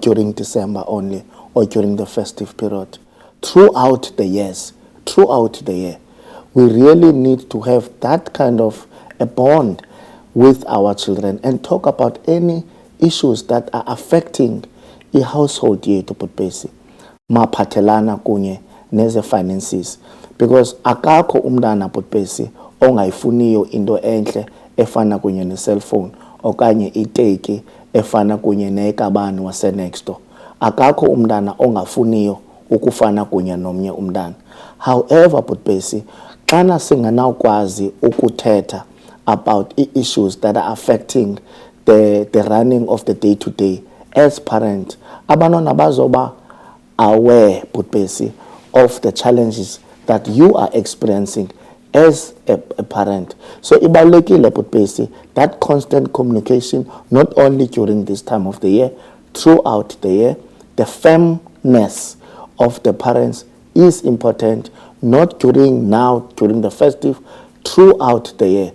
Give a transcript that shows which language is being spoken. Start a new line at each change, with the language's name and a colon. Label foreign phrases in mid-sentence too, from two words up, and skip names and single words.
English: during December only or during the festive period, throughout the year, we really need to have that kind of a bond with our children and talk about any issues that are affecting the household
Xhosa: yethu, Putbesi, maphathelana kunye neze
English: finances, because
Xhosa: akakho umntana, Putbesi, ongayifuniyo into enhle efana kunye ne
English: cellphone
Xhosa: okanye iteki efana kunye nekabani wasenexto. Akakho umntana ongafuniyo ukufana kunye nomnye umntana.
English: However, Putbesi,
Xhosa: xana singanawukwazi ukuthetha
English: about issues that are affecting the running of the day-to-day as parents,
Xhosa: abantwana bazoba aware, Putbesi,
English: of the challenges that you are experiencing as a parent.
Xhosa: So ibalulekile, Putbesi,
English: that constant communication, not only during this time of the year, throughout the year, the firmness of the parents is important, not during the festive, throughout the year.